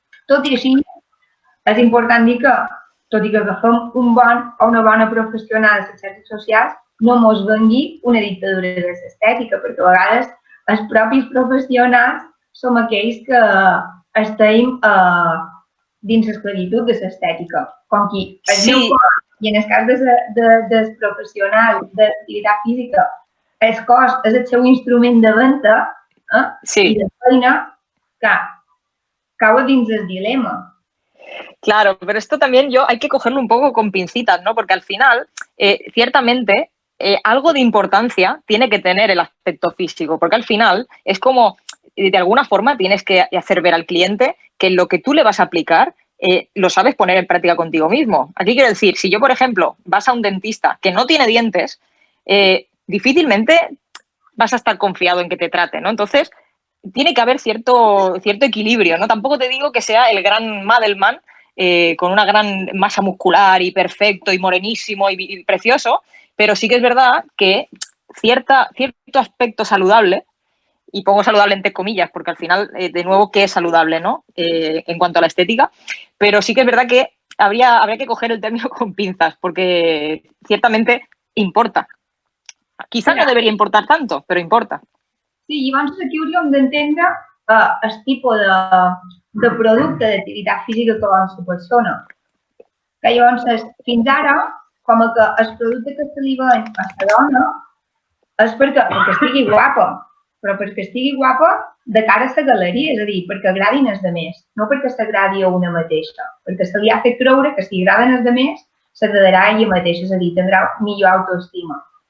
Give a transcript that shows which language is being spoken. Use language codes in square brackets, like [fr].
[ca] Tot i així, és important dir que, tot i que agafem un bon o una bona professional de les xarxes socials, no ens vengui una dictadura de l'estètica, perquè a vegades els propis professionals som aquells que estem dins l'esclavitud de l'estètica. Com qui el meu cos, i en el cas del professional d'activitat física, el cos és el seu instrument de venda i de feina, cau dins el dilema. [es] Claro, pero esto también hay que cogerlo un poco con pincitas, ¿no? Porque al final, ciertamente, algo de importancia tiene que tener el aspecto físico, porque al final es como, de alguna forma, tienes que hacer ver al cliente que lo que tú le vas a aplicar lo sabes poner en práctica contigo mismo. Aquí quiero decir, si yo, por ejemplo, vas a un dentista que no tiene dientes, difícilmente vas a estar confiado en que te trate, ¿no? Entonces, tiene que haber cierto equilibrio, ¿no? Tampoco te digo que sea el gran Madelman con una gran masa muscular y perfecto y morenísimo y precioso, pero sí que es verdad que cierto aspecto saludable, y pongo saludable entre comillas, porque al final, de nuevo, ¿qué es saludable, no? En cuanto a la estética, pero sí que es verdad que habría que coger el término con pinzas, porque ciertamente importa. Quizá no debería importar tanto, [ca] però importa. Sí, llavors aquí hauríem d'entendre el tipus de producte d'activitat física que vol la persona. Que llavors, fins ara, com que el producte que se li ven a la dona és perquè estigui guapa, però perquè estigui guapa de cara a la galeria, és a dir, perquè agradin els altres, no perquè s'agradi a una mateixa, perquè se li ha fet creure que si agraden els altres, s'agradarà a ella mateixa, és a dir, tindrà millor autoestima.